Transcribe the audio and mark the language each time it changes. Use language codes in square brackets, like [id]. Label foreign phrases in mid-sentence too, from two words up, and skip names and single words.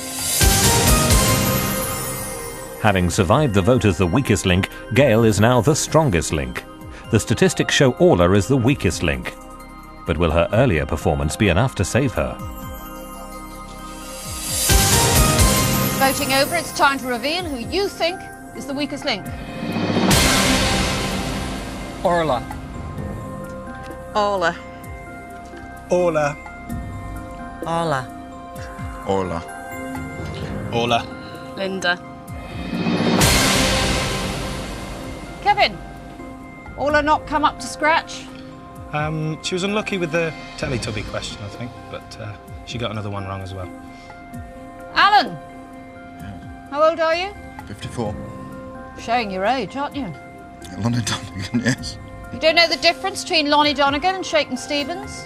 [en] Having survived the vote as the weakest link, Gail is now the strongest link. The statistics show Orla is the weakest link. But will her earlier performance be enough to save her? Voting over, it's time to reveal who you think is the weakest link. Orla. Orla. Orla. Orla. Orla. Orla. Linda. Kevin, Orla not come up to scratch? She was unlucky with the Teletubby question, I think, but she got another one wrong as well. Alan, how old are you? 54. Showing your age, aren't you? Lonnie Donegan, yes. You don't know the difference between Lonnie Donegan and Shakin' Stevens?